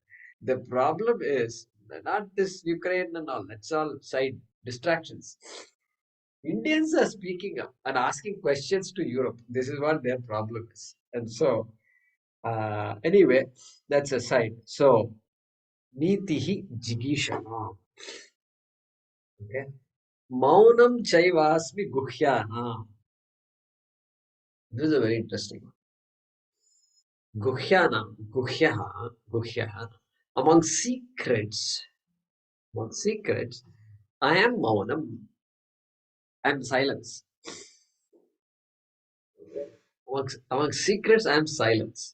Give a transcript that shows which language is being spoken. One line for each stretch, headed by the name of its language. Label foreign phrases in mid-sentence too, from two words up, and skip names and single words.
English: The problem is not this Ukraine and all. That's all side distractions. Indians are speaking up and asking questions to Europe. This is what their problem is. And so, anyway, that's aside. So,
Sanskrit: नीतिः जिगीषताम्.
English: Okay.
Sanskrit: मौनं चैवास्मि गुह्यानाम्.
English: This is a very interesting one.
Sanskrit: गुह्यानां गुह्यः.
English: Among secrets, I am maunam. I am silence. Among secrets, I am silence.